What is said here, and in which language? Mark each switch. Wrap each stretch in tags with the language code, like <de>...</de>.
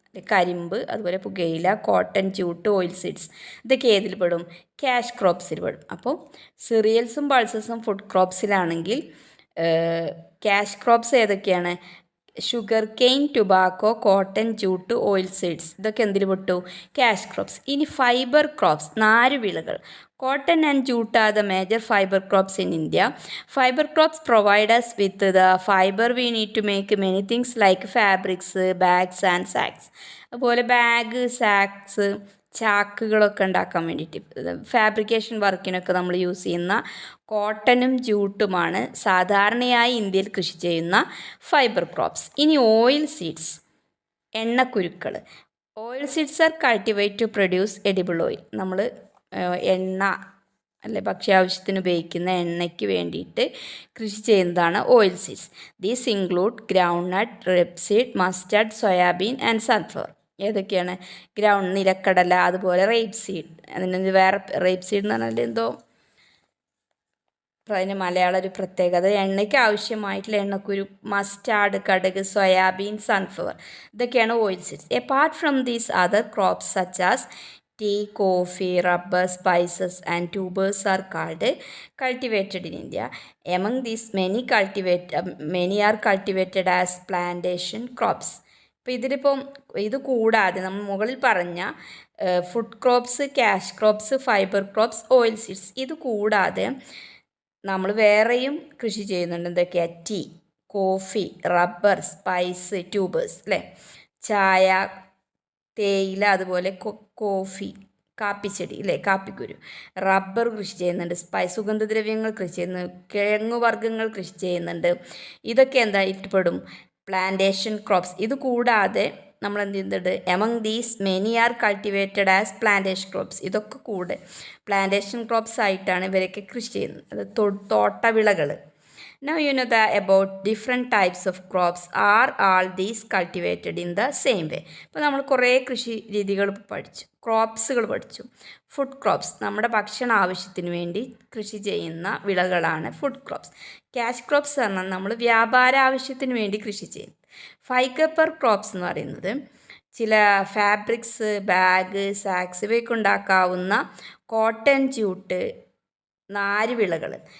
<ml>കരിമ്പ്, അതുപോലെ പുകയില, കോട്ടൺ, ജൂട്ട്, ഓയിൽ സീഡ്സ്, ഇതൊക്കെ ഏതിൽ പെടും? ക്യാഷ് ക്രോപ്സിൽ പെടും. അപ്പോൾ സിറിയൽസും പൾസസും ഫുഡ് ക്രോപ്സിലാണെങ്കിൽ ക്യാഷ് ക്രോപ്സ് ഏതൊക്കെയാണ്? Sugar cane, tobacco, cotton, jute, oil seeds, ഇതൊക്കെ എന്തിൽ പെട്ടു? Cash crops. ഇനി fibre crops, നാരുവിളകൾ.</ml> <en>Cotton and jute are the major fiber crops in India. Fiber crops provide us with the fiber we need to make many things like fabrics, bags and sacks.</en> <ml>അതുപോലെ bag, സാക്സ്, ചാക്കുകളൊക്കെ ഉണ്ടാക്കാൻ വേണ്ടിയിട്ട് fabrication വർക്കിനൊക്കെ നമ്മൾ use ചെയ്യുന്ന കോട്ടനും ജൂട്ടുമാണ് സാധാരണയായി ഇന്ത്യയിൽ കൃഷി ചെയ്യുന്ന fibre crops.</ml> <en>ഇനി oil seeds, എണ്ണക്കുരുക്കൾ. Oil seeds are cultivate to produce edible oil.</en> <ml>നമ്മൾ എണ്ണ അല്ലെ ഭക്ഷ്യാവശ്യത്തിന് ഉപയോഗിക്കുന്ന എണ്ണയ്ക്ക് വേണ്ടിയിട്ട് കൃഷി ചെയ്യുന്നതാണ് oil seeds.</ml> <en>These include ground nut, rapeseed, mustard, soybean and sunflower.</en> <ml>ഏതൊക്കെയാണ്? നിലക്കടല, അതുപോലെ റേപ്പ് സീഡ്. അതിന് വേറെ റേപ്പ് സീഡ് എന്ന് പറഞ്ഞാൽ എന്തോ അതിന് മലയാളം ഒരു പ്രത്യേകത. എണ്ണയ്ക്ക് ആവശ്യമായിട്ടുള്ള എണ്ണക്കുരു, മസ്റ്റാർഡ്, കടുക്, സോയാബീൻ, സൺഫ്ലവർ, ഇതൊക്കെയാണ് oil seeds.</ml> <en>Apart from these other crops such as tea, coffee, rubber, spices and tubers are cultivated in India. Among these, many are cultivated as plantation crops.</en> <ml>ഇപ്പോൾ ഇത് കൂടാതെ നമ്മൾ മുകളിൽ പറഞ്ഞ food crops, cash crops, fibre crops, oil seeds, ഇത് കൂടാതെ നമ്മൾ വേറെയും കൃഷി ചെയ്യുന്നുണ്ട്. എന്തൊക്കെയാണ്? Tea, coffee, rubber, spice, tubers, അല്ലേ? ചായ, തേയില, അതുപോലെ കോഫി, കാപ്പിച്ചെടി അല്ലേ, കാപ്പിക്കുരു, റബ്ബർ കൃഷി ചെയ്യുന്നുണ്ട്, സുഗന്ധദ്രവ്യങ്ങൾ കൃഷി ചെയ്യുന്നുണ്ട്, കിഴങ്ങുവർഗ്ഗങ്ങൾ കൃഷി ചെയ്യുന്നുണ്ട്. ഇതൊക്കെ എന്തായിട്ട് പെടും? Plantation crops. ഇത് കൂടാതെ നമ്മൾ എന്ത് ചെയ്യുന്നുണ്ട്?</ml> <en>Among these many are cultivated as plantation crops.</en> <ml>ഇതൊക്കെ കൂടെ പ്ലാന്റേഷൻ ക്രോപ്സ് ആയിട്ടാണ് ഇവരൊക്കെ കൃഷി ചെയ്യുന്നത്. അത് തോട്ടവിളകൾ.</ml> <en>Now you know about different types of crops. Are all these cultivated in the same way?</en> <ml>ഇപ്പോൾ നമ്മൾ കുറേ കൃഷി രീതികൾ പഠിച്ചു, ക്രോപ്സുകൾ പഠിച്ചു. ഫുഡ് ക്രോപ്സ്, നമ്മുടെ ഭക്ഷണ ആവശ്യത്തിന് വേണ്ടി കൃഷി ചെയ്യുന്ന വിളകളാണ് ഫുഡ് ക്രോപ്സ്. ക്യാഷ് ക്രോപ്സ് പറഞ്ഞാൽ നമ്മൾ വ്യാപാര ആവശ്യത്തിന് വേണ്ടി കൃഷി ചെയ്യുന്നത്. ഫൈബർ ക്രോപ്സ് എന്ന് പറയുന്നത് ചില ഫാബ്രിക്സ്, ബാഗ്, സാക്സ് ഇവയൊക്കെ ഉണ്ടാക്കാവുന്ന കോട്ടൺ, ജൂട്ട്, നാരുവിളകൾ.</ml>